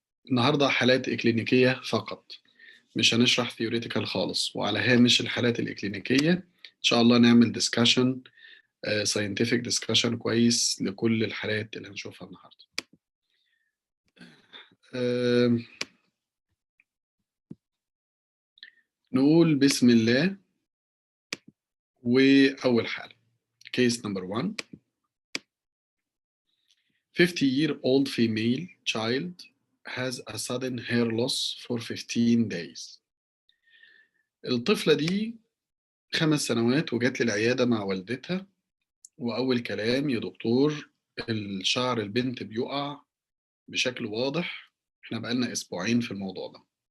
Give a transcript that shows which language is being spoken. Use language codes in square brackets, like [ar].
[ar] النهاردة حالات إكلينيكية فقط، مش هنشرح ثيوريتيكال خالص، وعلى هامش الحالات الإكلينيكية إن شاء الله نعمل ديسكشن ساينتفك ديسكشن كويس لكل الحالات اللي هنشوفها النهاردة. نقول بسم الله. وأول حالة [en] case number 1. 50-year-old female child has a sudden hair loss for 15 days. [ar] الطفلة دي 5 سنوات وجات لي العيادة مع والدتها، وأول كلام يا دكتور الشعر البنت بيقع بشكل واضح، احنا بقالنا أسبوعين في الموضوع ده.